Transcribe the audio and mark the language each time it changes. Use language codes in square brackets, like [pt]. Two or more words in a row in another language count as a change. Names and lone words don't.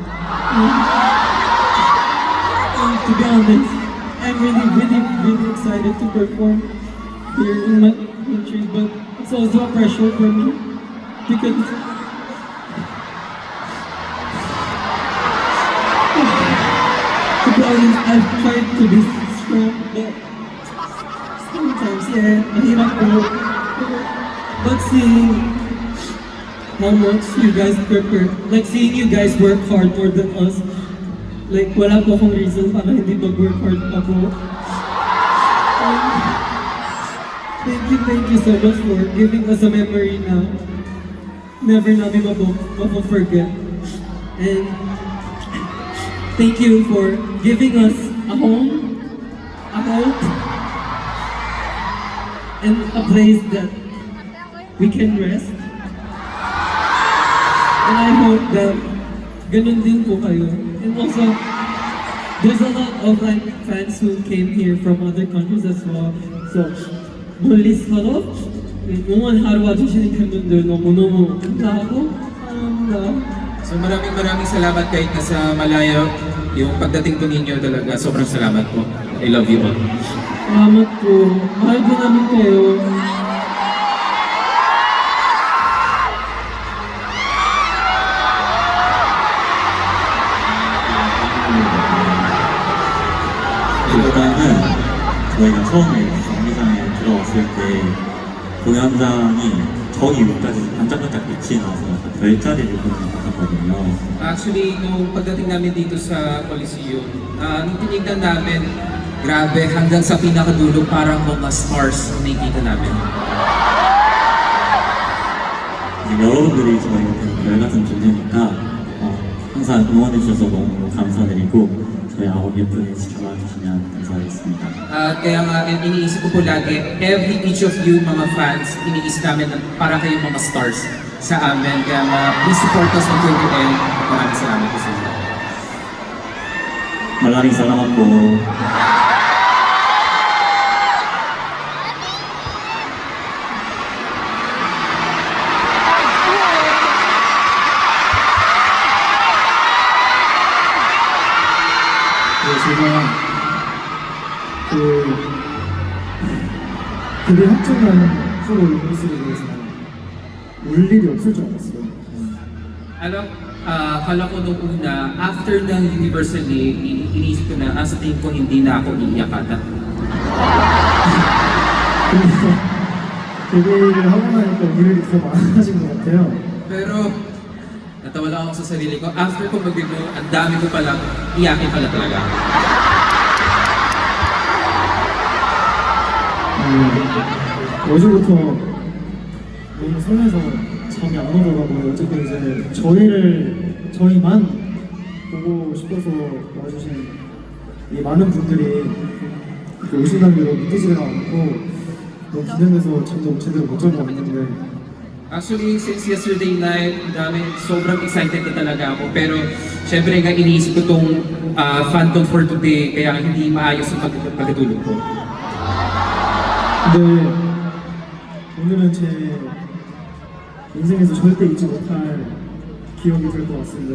[en] And to be honest, I'm really excited to perform here in my country, but it's also a pressure for me because to be honest, I've tried to be strong, but sometimes, [tl] mahirap po. [en] But seeing how much you guys prepare, like seeing you guys work hard more than us, like [tl] wala po akong reason para hindi mag-work hard pa po. [en] Thank you so much for giving us a memory [tl] na never namin mapo-forget. [en] And thank you for giving us a home, a hope, and a place that we can rest. And I hope that [tl] ganun din po kayo. [en] And also, there's a lot of like fans who came here from other countries as well. So, [ko] 멀리서도 응원 하러 와주시는 팬분들 너무너무 감사하고 사랑합니다. [tl] So maraming salamat kahit nasa malayo. Yung pagdating po ninyo talaga, sobrang salamat po. [en] I love you all. [tl] Salamat po. Mahal din namin kayo. [ko] 일단은 저희가 처음에 경기장에 들어왔을 때 공연장이 저기 위까지 반짝반짝 빛이 나서 별자리를 보는 것 같았거든요. [tl] Actually, nung pagdating namin dito sa Coliseum, nung tinignan namin, Grabe, hanggang sa pinakadulo parang mga stars ang nakikita namin. [ko] 여러분들이 저희 별 같은 존재니까 항상 응원해주셔서 너무 감사드리고 저희 아홉 예쁘게 지켜봐 주시면 감사하겠습니다. [tl] At kaya nga, iniisip ko po lagi, [en] each of you [tl] mga fans, iniisip namin na para kayong mga stars sa amin. Kaya nga, [en] please support us until the end. [tl] Maraming salamat po sa inyo. Maraming salamat po [ko] 제가 데뷔 합정한 프로 유니스리그에서 울 일이 없을 줄 알았어요. [tl] Alam, kala ko nung una, after ng Universally, iniisip ko na, sa tingin ko hindi na ako iiyak ata. [ko] 그래서 데뷔를 하고 나니까 일이 더 많아진 것 같아요. [tl] Pero, natawa lang ako sa sarili ko, after ko mag-debut, ang dami ko palang iyakin pala talaga. [ko] 어제부터 너무 설레서 잠이 안 오더라고요. 어쨌든 이제 저희만 보고 싶어서 와주신 이 많은 분들이 이렇게 오신다는 게 너무 믿기지가 않고 너무 기대돼서 잠도 제대로 못 자고 왔는데 [en] Actually, since yesterday night, [tl] sobrang excited na talaga ako. Pero, syempre nga iniisip ko tong Phantom for today, kaya hindi maayos ang pagkatulog ko. [ko] 근데 오늘은 제 인생에서 절대 잊지 못할 기억이 될 것 같습니다.